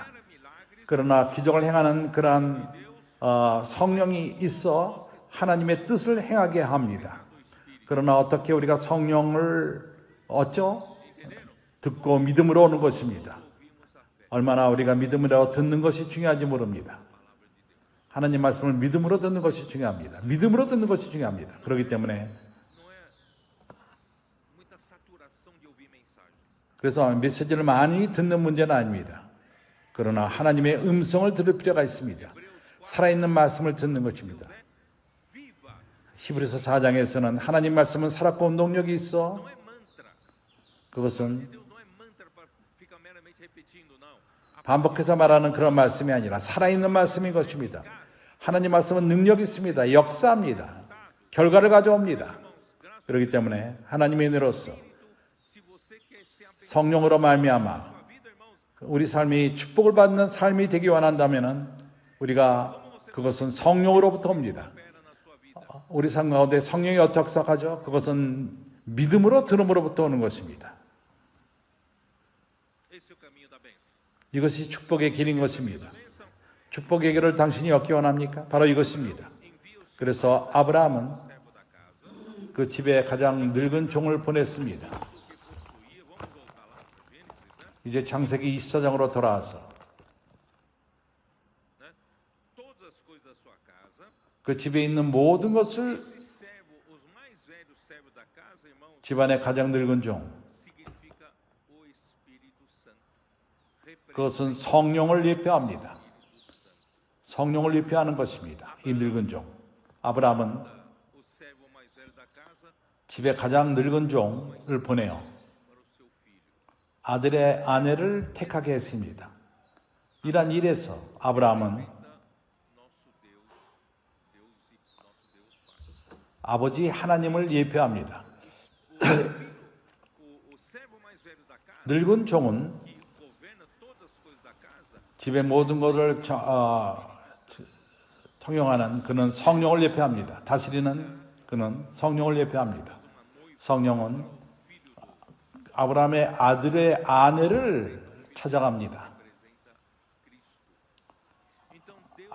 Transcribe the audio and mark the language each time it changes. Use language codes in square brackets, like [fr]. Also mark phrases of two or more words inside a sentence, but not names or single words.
[ko] 그러나 기적을 행하는 그러한 성령이 있어 하나님의 뜻을 행하게 합니다. 그러나 어떻게 우리가 성령을 얻죠? 듣고 믿음으로 오는 것입니다. 얼마나 우리가 믿음으로 듣는 것이 중요한지 모릅니다. 하나님 말씀을 믿음으로 듣는 것이 중요합니다. 믿음으로 듣는 것이 중요합니다. 그렇기 때문에 [pt] não é muita saturação de ouvir mensagens. [ko] 그래서 메시지를 많이 듣는 문제는 아닙니다. 그러나 하나님의 음성을 들을 필요가 있습니다. 살아있는 말씀을 듣는 것입니다. [pt] Viva, [ko] 히브리서 4장에서는 하나님 말씀은 살았고 운동력이 있어 [pt] não é mantra. [ko] 그것은 [pt] Deus não é mantra para ficar meramente repetindo, não. [ko] 반복해서 말하는 그런 말씀이 아니라 살아있는 말씀인 것입니다. 하나님 말씀은 능력이 있습니다. 역사합니다. 결과를 가져옵니다. 그렇기 때문에 하나님의 은혜로서 [pt] Se você quer ser abençoado [ko] 성령으로 말미암아 [pt] na vida, irmãos, [ko] 우리 삶이 축복을 받는 삶이 되기 원한다면 우리가 그것은 성령으로부터 옵니다. [pt] opera na sua vida. [ko] 우리 삶 가운데 성령이 어떻게 작하죠? 그것은 믿음으로 들음으로부터 오는 것입니다. [pt] Esse é o caminho da bênção. [ko] 이것이 축복의 길인 것입니다. [pt] Bênção [ko] 축복의 길을 당신이 얻기 원합니까? 바로 이것입니다. [pt] envia o seu [ko] 그래서 아브라함은 [pt] servo da casa, [ko] 그 집에 가장 늙은 종을 보냈습니다. [pt] do que possuía. Vamos voltar lá para Gênesis, né? [ko] 이제 창세기 24장으로 돌아와서 [pt] Todas as coisas da sua casa. [ko] 그 집에 있는 모든 것을 [pt] Esse servo, os mais velhos servos da casa, irmãos, [ko] 집안의 가장 늙은 종, [pt] significa o Espírito Santo. [ko] 그것은 성령을 예표합니다. 성령을 예표하는 것입니다. 이 늙은 종. 아브라함은 [pt] O servo mais velho da casa [ko] 집에 가장 늙은 종을 보내어 [pt] para o seu filho. [ko] 아들의 아내를 택하게 했습니다. 이러한 일에서 아브라함은 [pt] Nosso Deus, Deus e nosso Deus Pai. [ko] 아버지 하나님을 예표합니다. [pt] O servo mais velho da casa, [ko] 늙은 종은 [pt] que governa todas as coisas da casa, [ko] 집의 모든 것을 통용하는 그는 성령을 예표합니다. 다스리는 그는 성령을 예표합니다. 성령은 아브라함의 아들의 아내를 찾아갑니다. [pt] representa Cristo. Então Deus